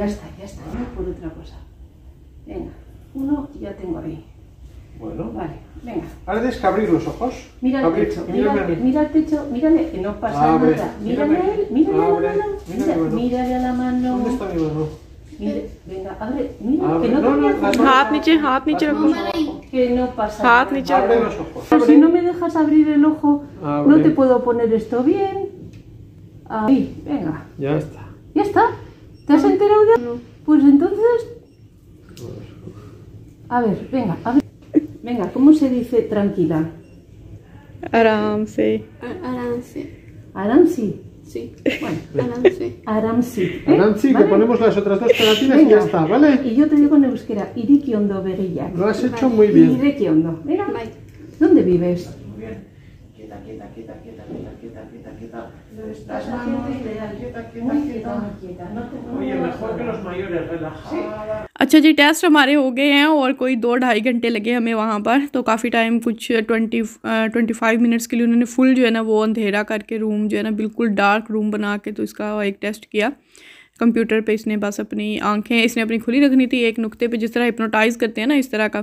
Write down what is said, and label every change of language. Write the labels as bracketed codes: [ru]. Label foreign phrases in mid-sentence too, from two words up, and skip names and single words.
[es] está, no por otra cosa. Venga, uno ya tengo ahí. Bueno. Vale, venga. Ahora tienes que abrir los ojos. Mira el techo, mira el techo, mírale, que no pasa Abre, nada. Mírale a él, mírale a la mano. Mírale a la mano. ¿Dónde está mi mano? Mire, venga, abre, mira, Abre. que no te voy a hacer [hi] हाथ [es] nada. [hi] नीचे रखो। [es] Que no pasa [hi] हाथ [es] nada. [hi] नीचे [es] Abre [hi] रखो। [es] los ojos. Pero si no me dejas abrir el ojo, Abre. no te puedo poner esto bien. Ahí, venga. Ya está. ¿Ya está? ¿Te has enterado ya? No. Pues entonces... A ver, venga, a ver. Venga, ¿cómo se dice tranquila? [hi] आराम से। [es] Aramsi. Sí, Bueno, Aramsi. Aramsi. Aranzi, ¿Vale? que ponemos las otras dos pegatinas y Venga. ya está, ¿vale? Y yo te digo en euskera, [eu] Iriki ondo begiak. [es] Lo has hecho muy bien. [eu] Ireki ondo. [es] Mira, Bai. ¿dónde vives? Muy bien. Quieta. Las manos, quieta. No te Oye, mejor que los mayores, relajada. [hi] अच्छा जी, टेस्ट हमारे हो गए हैं और कोई 2-2.5 घंटे लगे हमें वहाँ पर। तो काफ़ी टाइम, कुछ 25 मिनट्स के लिए उन्होंने फुल जो है ना वो अंधेरा करके रूम जो है ना बिल्कुल [en] dark room [hi] बना के तो इसका एक टेस्ट किया कंप्यूटर पे। इसने बस अपनी आंखें इसने अपनी खुली रखनी थी एक नुक्ते पे, जिस तरह हिप्नोटाइज़ करते हैं ना इस तरह का।